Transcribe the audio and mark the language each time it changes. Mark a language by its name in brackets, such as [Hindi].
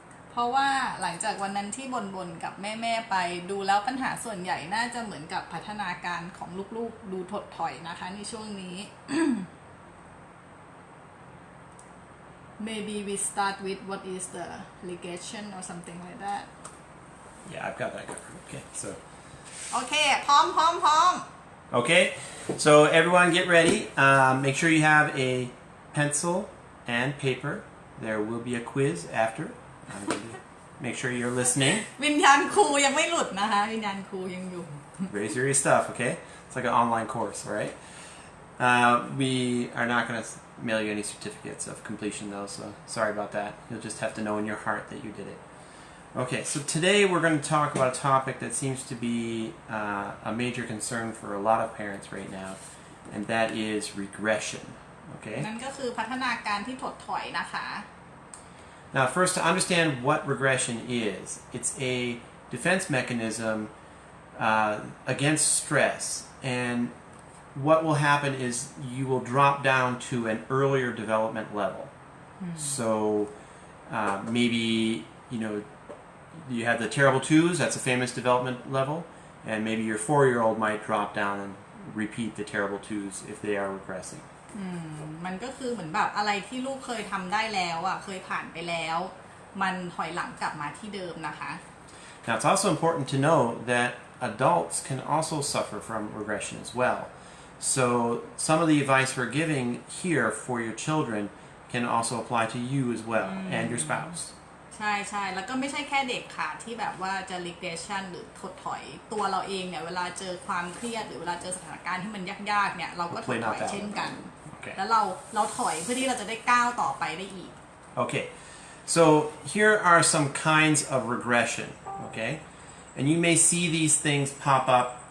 [Thai] เพราะว่าหลังจากวันนั้นที่บ่นกับแม่ไปดูแล้วปัญหาส่วนใหญ่น่าจะเหมือนกับพัฒนาการของลูกๆดูถดถอยนะคะในช่วงนี้ [English] Maybe we start with what is the ligation or something like that. Yeah, I've got that covered. Okay, so. [Thai] โอเคพร้อม [English] Okay, so everyone get ready. Make sure you have a pencil and paper. There will be a quiz after. Make sure you're listening. [Thai] วิญญาณครูยังไม่หลุดนะคะวิญญาณครูยังอยู่ [English] Very serious stuff, okay? It's like an online course, all right? We are not going to mail you any certificates of completion, though, so sorry about that. You'll just have to know in your heart that you did it. Okay, so today we're going to talk about a topic that seems to be a major concern for a lot of parents right now, and that is regression, okay? [Thai] นั่นก็คือพัฒนาการที่ถดถอยนะคะ [English] Now, first, to understand what regression is, it's a defense mechanism against stress, and what will happen is you will drop down to an earlier development level. So maybe, you had the terrible twos, that's a famous development level. And maybe your 4-year-old might drop down and repeat the terrible twos if they are regressing. [Thai] มันก็คือเหมือนแบบอะไรที่ลูกเคยทำได้แล้วอ่ะเคยผ่านไปแล้วมันถอยหลังกลับมาที่เดิมนะคะ [English] Now it's also important to know that adults can also suffer from regression as well. So some of the advice we're giving here for your children can also apply to you as well and your spouse. [Thai] ใช่ใช่แล้วก็ไม่ใช่แค่เด็กค่ะที่แบบว่าจะ regression หรือถดถอยตัวเราเองเนี่ยเวลาเจอความเครียดหรือเวลาเจอสถานการณ์ที่มันยากๆเนี่ยเราก็ถดถอยเช่นกัน แล้วเราถอยเพื่อที่เราจะได้ก้าวต่อไปได้อีก [English] Okay, so here are some kinds of regression. Okay, and you may see these things pop up.